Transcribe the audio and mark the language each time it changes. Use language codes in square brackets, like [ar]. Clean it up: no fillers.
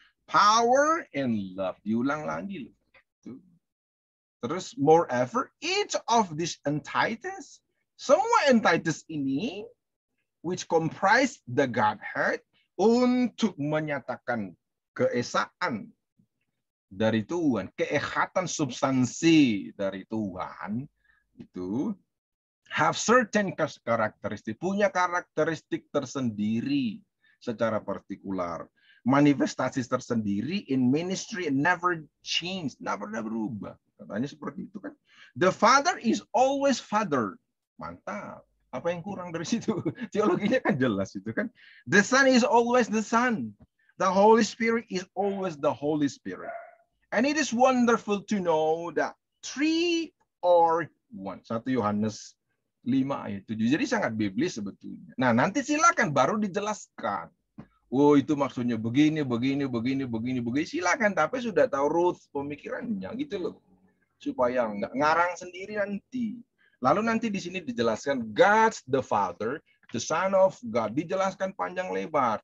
[en] Power and love. [id] Diulang lagi loh. Terus [en] moreover, each of these entities, [id] semua entities ini, [en] which comprise the Godhead, [id] untuk menyatakan keesaan dari Tuhan, keekatan substansi dari Tuhan, itu [en] have certain [id] karakteristik, punya karakteristik tersendiri secara partikular. manifestasi tersendiri [en] in ministry and never change, never [id] berubah. Katanya seperti itu kan. [en] The Father is always Father. [id] Mantap. Apa yang kurang dari situ? Teologinya kan jelas itu kan. [en] The Son is always the Son. The Holy Spirit is always the Holy Spirit. And it is wonderful to know that three or one. [id] 1 Yohanes 5 ayat 7. Jadi sangat biblis sebetulnya. Nah, nanti silakan baru dijelaskan. Oh, itu maksudnya begini, begini, begini, begini, begini. Silakan, tapi sudah tahu root pemikirannya gitu loh. Supaya nggak ngarang sendiri nanti. Lalu nanti di sini dijelaskan [en] God the Father, the Son of God, [id] dijelaskan panjang lebar.